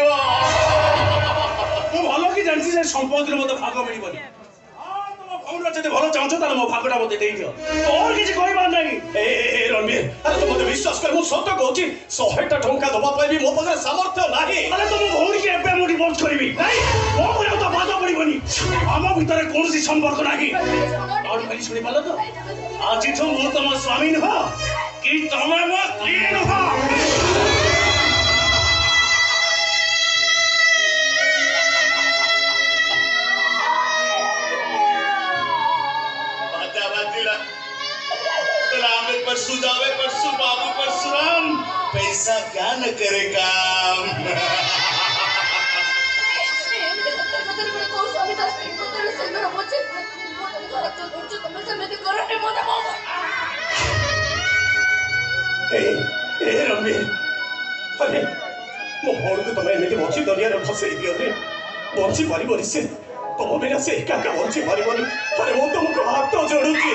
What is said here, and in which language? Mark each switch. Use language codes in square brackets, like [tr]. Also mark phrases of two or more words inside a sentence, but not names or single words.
[or] ମୁଁ ଭଲ କି ଜାଣିଛି ଯେ ସମ୍ପତ୍ତିରେ ମତେ ଭାଗ ମିଳିବନି ଭଉଣୀର ଯଦି ଭଲ ଚାହୁଁଛ ତାହେଲେ ମୋ ଭାଗଟା ମତେ ଦେଇଦିଅ ତୋର କିଛି କହିବାର ନାହିଁ ଏ ରଣବୀର ଆରେ ତୁ ମତେ ବିଶ୍ୱାସ କର ମୁଁ ସତ କହୁଛି 100ଟା ଟଙ୍କା ଦବା ପାଇଁ ବି ମୋ ପାଖରେ ସାମର୍ଥ୍ୟ ନାହିଁ ଆରେ ତମ ଭଉଣୀକି ଏବେ ମୁଁ ଡିଭୋର୍ସ କରିବି ନାଇଁ ମୋ ଉପରେ ତ ବାଧା ପଡିବନି ଆମ ଭିତରେ କୌଣସି ସମ୍ପର୍କ ନାହିଁ ଆଉ ଖାଲି ଶୁଣିପାରିଲ ତ ଆଜିଠୁ ମୁଁ ତମ ସ୍ୱାମୀ ନୁହଁ କି ତମେ ମୋ ସ୍ତ୍ରୀ ନୁହଁ [hi] परसू जावे परसू बाबू परशुराम पैसा क्या न करे काम [or] ରଣବୀର ଆରେ ମୋ ଭଉଣୀକୁ ତମେ ଏମିତି ବଞ୍ଚି ଦରିଆରେ ଫସେଇ ଦିଅନି ବଞ୍ଚି ପାରିବନି ସେ ତମ ବିନା ସେ ଏକା ଏକା ବଞ୍ଚି ପାରିବନି ଆରେ ମୁଁ ତମକୁ ହାତ ଯୋଡୁଛି